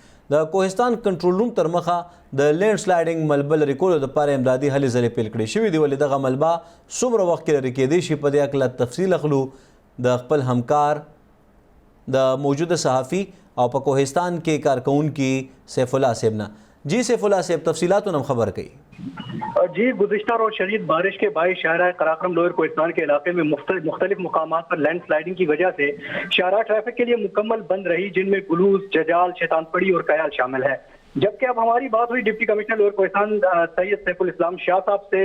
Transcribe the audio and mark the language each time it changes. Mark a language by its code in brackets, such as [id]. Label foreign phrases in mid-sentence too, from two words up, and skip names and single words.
[ps] د کوهستان کنټرول روم تر مخه د لینډ سلایډینګ ملبه لرې کولو دپاره امدادي هلې ځلې پیل کړې شوي دي، ولې دغه ملبه څومره وخت کې لرې کېدی شي په دې هکله تفصیل اخلو د خپل همکار د موجوده صحافي او په کوهستان کې کارکونکي سیف الله صاحب نه. جی سیف الله صاحب تفصیلات ہم خبر کئی. [ur] جی گزشتہ روز شدید بارش کے باعث شاہراہ قراقرم لوئر کوہستان کے علاقے میں مختلف مقامات پر لینڈ سلائیڈنگ کی وجہ سے شاہراہ ٹریفک کے لیے مکمل بند رہی، جن میں گلوز، ججال، شیطان پڑی اور کیال شامل ہے. جبکہ اب ہماری بات ہوئی ڈپٹی کمشنر لوئر کوہستان سید سیف الاسلام شاہ صاحب سے.